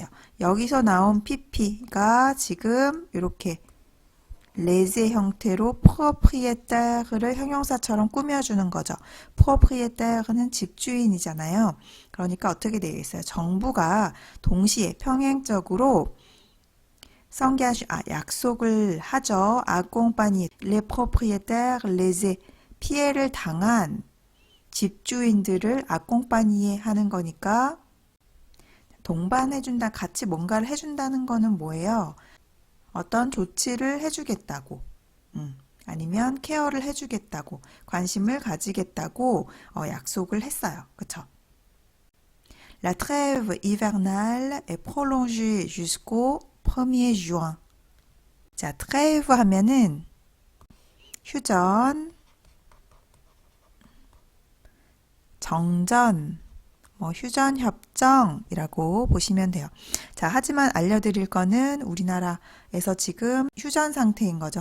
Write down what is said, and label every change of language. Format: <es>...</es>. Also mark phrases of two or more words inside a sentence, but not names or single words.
<ko>여기서 나온 pp가 지금 이렇게 레제 형태로 propriétaire를 형용사처럼 꾸며주는 거죠. propriétaire는 집주인이잖아요. 그러니까 어떻게 되겠어요? 정부가 동시에 평행적으로 s'engage 약속을 하죠.</ko> <fr>accompagner les propriétaires lésés</fr> <ko>피해를 당한 집주인들을 accompagner 하는 거니까 동반해준다, 같이 뭔가를 해준다는 거는 뭐예요? 어떤 조치를 해주겠다고, 아니면 케어를 해주겠다고, 관심을 가지겠다고 약속을 했어요. 그쵸?</ko> <fr>La trêve hivernale est prolongée jusqu'au 1er juin.</fr> <ko>자, trêve 하면은 휴전, 정전, 뭐 휴전협정이라고 보시면 돼요. 자, 하지만 알려드릴 거는 우리나라에서 지금 휴전 상태인 거죠.</ko>